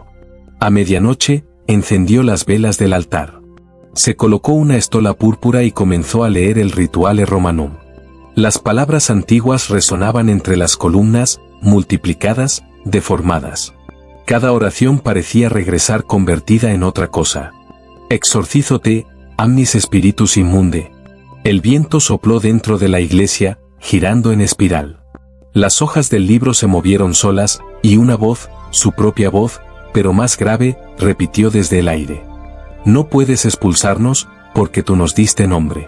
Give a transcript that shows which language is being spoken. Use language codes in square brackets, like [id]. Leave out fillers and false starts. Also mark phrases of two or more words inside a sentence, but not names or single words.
[es] A medianoche, encendió las velas del altar. Se colocó una estola púrpura y comenzó a leer el Rituale Romanum. Las palabras antiguas resonaban entre las columnas, multiplicadas, deformadas. Cada oración parecía regresar convertida en otra cosa. [la] Exorcízote, amnis spiritus immunde. [es] El viento sopló dentro de la iglesia, girando en espiral. Las hojas del libro se movieron solas, y una voz, su propia voz, pero más grave, repitió desde el aire. No puedes expulsarnos, porque tú nos diste nombre.